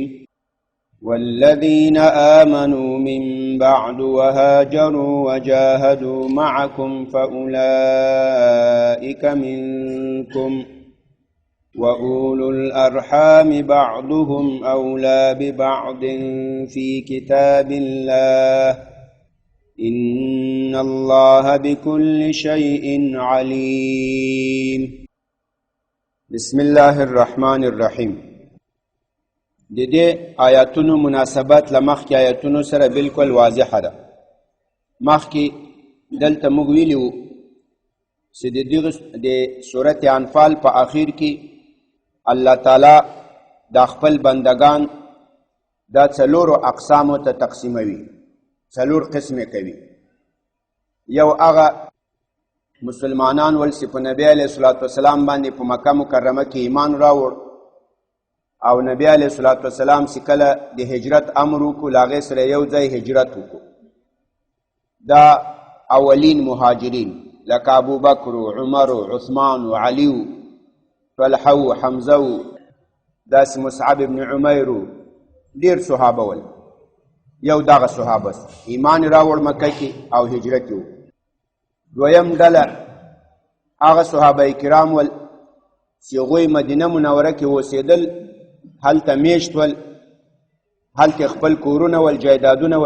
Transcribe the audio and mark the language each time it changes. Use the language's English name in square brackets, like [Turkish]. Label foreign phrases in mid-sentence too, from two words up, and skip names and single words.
[Arabic] والذين آمنوا من بعد وهاجروا وجاهدوا معكم فأولئك منكم وأولو الأرحام بعضهم أولى ببعض في كتاب الله إن الله بكل شيء عليم. بسم الله الرحمن الرحیم. [Pashto] د دې آیاتونو مناسبت له مخکې آیاتونو سره بالکل واضحه ده. مخکې دلته موږ ویلي وو چې د سورت انفال په اخیر کې الله تعالی د خپل بندگان دا څلورو اقسامو ته تقسیموي، څلور قسمه کوي. یو هغه مسلمانان ول چې په نبی [Arabic] علیه الصلاة والسلام [Pashto] باندې په مکه مکرمه کې ایمان راوړ او نبی [Arabic] علیه الصلاة والسلام [Pashto] چې کله د هجرت امر وکړو له هغې سره یو ځای هجرت وکړو. دا اولین مهاجرین لکه ابوبکر و عمر و عثمان و علی و طلحه و حمزه و داسې مصعب ابن عمیر و ډېر صحابه ول. یو دغه صحابه ایمان راوړ مکه کې او هجرت یې وکړو. دویم ډله هغه صحابه کرام ول چې هغوی مدینه منوره کې اوسېدل، هلته میشت ول، هلته خپل کورونه ول، جایدادونه ول.